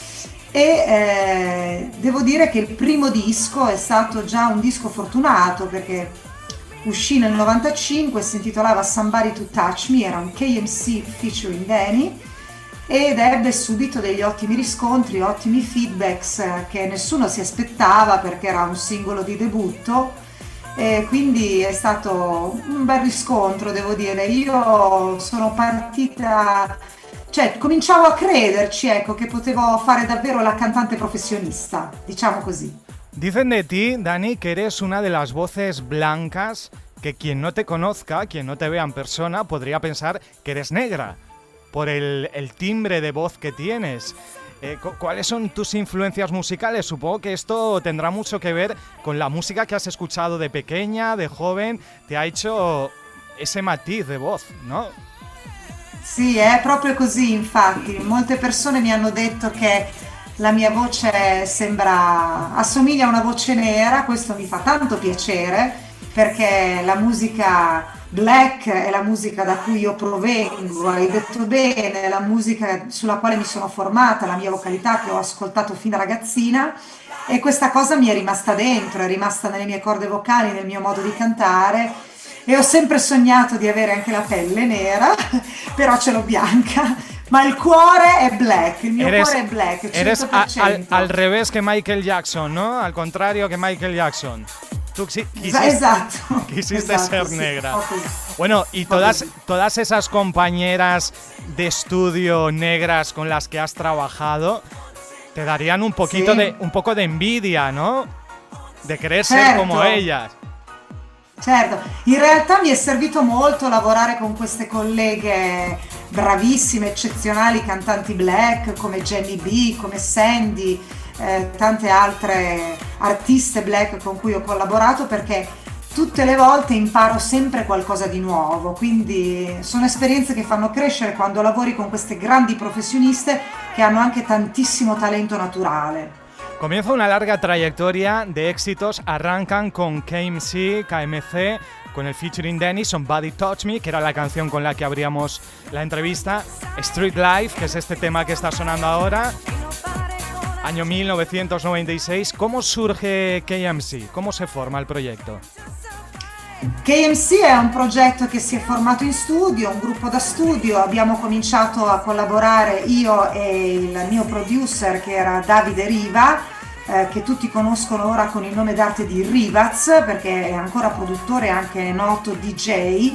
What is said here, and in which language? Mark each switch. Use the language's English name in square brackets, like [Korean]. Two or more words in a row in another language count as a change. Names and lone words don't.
[Italian] e devo dire che il primo disco è stato già un disco fortunato perché uscì nel 95, si intitolava Somebody to Touch Me, era un KMC featuring Danny, ed ebbe subito degli ottimi riscontri, ottimi feedbacks che nessuno si aspettava perché era un singolo di debutto, e quindi è stato un bel riscontro, devo dire. Io sono partita, cioè cominciavo a crederci, ecco, che potevo fare davvero la cantante professionista, diciamo così. [Spanish] Dicen de ti, Dani, que eres una de las voces blancas que quien no te conozca, quien no te vea en persona, podría pensar que eres negra por el timbre de voz que tienes. ¿Cuáles son tus influencias musicales? Supongo que esto tendrá mucho que ver con la música que has escuchado de pequeña, de joven, te ha hecho ese matiz de voz, ¿no? [Italian] Sì, è proprio così, infatti. Molte persone mi hanno detto che la mia voce assomiglia a una voce nera, questo mi fa tanto piacere perché la musica black è la musica da cui io provengo, hai detto bene, è la musica sulla quale mi sono formata, la mia vocalità che ho ascoltato fin da ragazzina, e questa cosa mi è rimasta dentro, è rimasta nelle mie corde vocali, nel mio modo di cantare, e ho sempre sognato di avere anche la pelle nera, però ce l'ho bianca. Ma il cuore è black, il mio cuore è black, 100%. [Spanish] Eres al revés que Michael Jackson, ¿no? Al contrario que Michael Jackson. Tú [Italian] esatto, [Spanish] quisiste [Italian] esatto, [Spanish] ser [Italian] sì, [Spanish] negra. [Italian] proprio. [Spanish] Bueno, y todas esas compañeras de estudio negras con las que has trabajado te darían un [Italian] Sì, [Spanish] poco de envidia, ¿no? De querer ser [Italian] certo. [Spanish] como ellas. [Italian] Certo, in realtà mi è servito molto lavorare con queste colleghe bravissime, eccezionali cantanti black come Jenny B, come Sandy, tante altre artiste black con cui ho collaborato, perché tutte le volte imparo sempre qualcosa di nuovo, quindi sono esperienze che fanno crescere quando lavori con queste grandi professioniste che hanno anche tantissimo talento naturale. [Spanish] Comienza una larga trayectoria de éxitos, arrancan con KMC, con el featuring Danny, Somebody Touch Me, que era la canción con la que abríamos la entrevista, Street Life, que es este tema que está sonando ahora, año 1996. ¿Cómo surge KMC? ¿Cómo se forma [Italian] il progetto? KMC è un progetto che si è formato in studio, un gruppo da studio. Abbiamo cominciato a collaborare io e il mio producer, che era Davide Riva, che tutti conoscono ora con il nome d'arte di Rivaz, perché è ancora produttore e anche noto DJ.